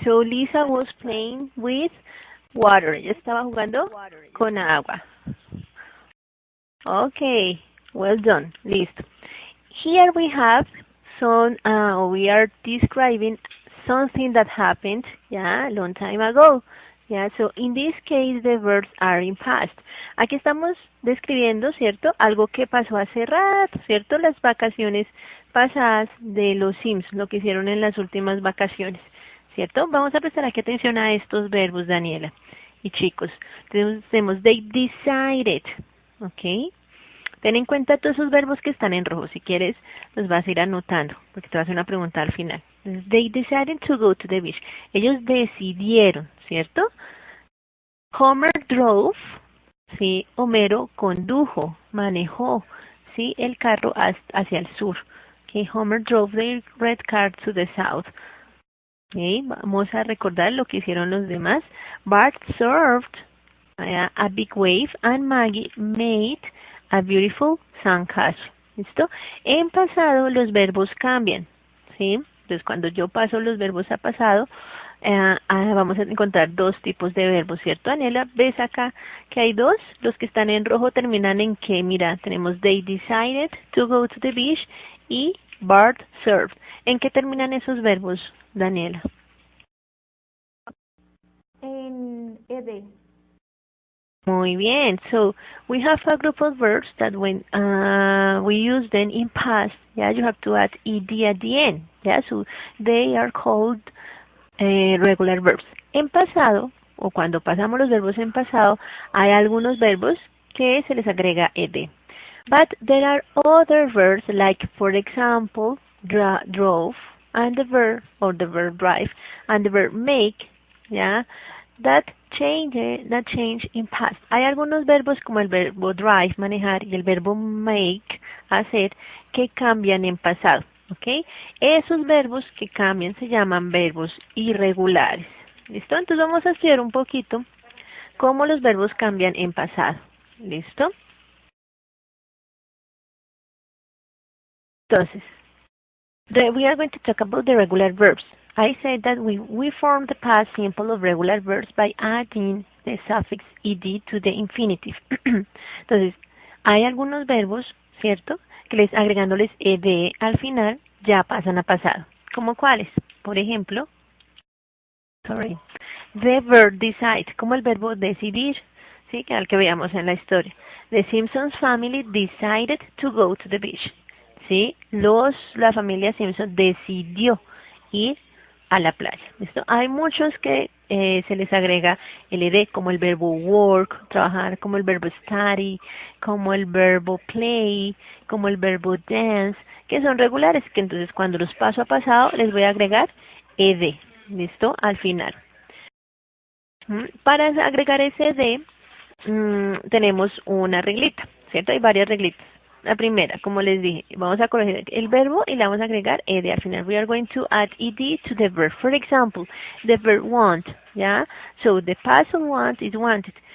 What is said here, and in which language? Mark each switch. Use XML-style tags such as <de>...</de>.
<en>So Lisa was playing with water.</en> <es>Ella estaba jugando con agua.</es> <en>Okay, well done.</en> <es>Listo.</es> <en>Here we have some, we are describing something that happened, yeah, a long time ago. Yeah, so in this case the verbs are in past.</en> <es>Aquí estamos describiendo, ¿cierto? Algo que pasó hace rato, ¿cierto? Las vacaciones pasadas de los Sims, lo que hicieron en las últimas vacaciones, ¿cierto? Vamos a prestar aquí atención a estos verbos, Daniela y chicos. Tenemos</es> <en>they decided,</en> <es>¿ok? Ten en cuenta todos esos verbos que están en rojo. Si quieres, los vas a ir anotando, porque te voy a hacer una pregunta al final. Entonces,</es> <en>they decided to go to the beach.</en> <es>Ellos decidieron, ¿cierto?</es> <en>Homer drove,</en> <es>¿sí? Homero condujo, manejó, ¿sí? El carro hacia el sur. Okay.</es> <en>Homer drove the red car to the south. Okay.</en> <es>Vamos a recordar lo que hicieron los demás.</es> <en>Bart surfed a big wave and Maggie made a beautiful sandcastle.</en> <es>¿Listo? En pasado los verbos cambian, ¿sí? Entonces cuando yo paso los verbos a pasado, vamos a encontrar dos tipos de verbos, ¿cierto, Daniela? ¿Ves acá que hay dos? Los que están en rojo terminan en que, mira, tenemos</es> <en>they decided to go to the beach</en> <es>y</es> <en>Bart surfed.</en> <es>¿En qué terminan esos verbos, Daniela? En ed. Muy bien.</es> <en>So we have a group of verbs that when we use them in past, yeah, you have to add ed at the end. Yeah, so they are called regular verbs.</en> <es>En pasado, o cuando pasamos los verbos en pasado, hay algunos verbos que se les agrega ed.</es> <en>But there are other verbs like, for example, drove, and the verb, or the verb drive, and the verb make, yeah, that change in past.</en> <es>Hay algunos verbos como el verbo drive, manejar, y el verbo make, hacer, que cambian en pasado. ¿Ok? Esos verbos que cambian se llaman verbos irregulares. ¿Listo? Entonces vamos a estudiar un poquito cómo los verbos cambian en pasado. ¿Listo? Entonces,</es> <en>we are going to talk about the regular verbs. I said that we form the past simple of regular verbs by adding the suffix ed to the infinitive.</en> <es>Entonces, hay algunos verbos, ¿cierto? Que agregándoles ed al final ya pasan a pasado. ¿Como cuáles? Por ejemplo,</es> <en>the verb decide,</en> <es>como el verbo decidir, ¿sí? Que al que veamos en la historia.</es> <en>The Simpsons family decided to go to the beach.</en> <es>¿Sí? La familia Simpson decidió ir a la playa. ¿Listo? Hay muchos que se les agrega el ed, como el verbo work, trabajar, como el verbo study, como el verbo play, como el verbo dance, que son regulares, que entonces cuando los paso a pasado les voy a agregar ed. ¿Listo? Al final. Para agregar ese ed, tenemos una reglita, ¿cierto? Hay varias reglitas. La primera, como les dije, vamos a corregir el verbo y le vamos a agregar ed al final.</es> <en>We are going to add ed to the verb. For example, the verb want,</en> <es>¿ya?</es> <en>So the past of want is wanted.</en>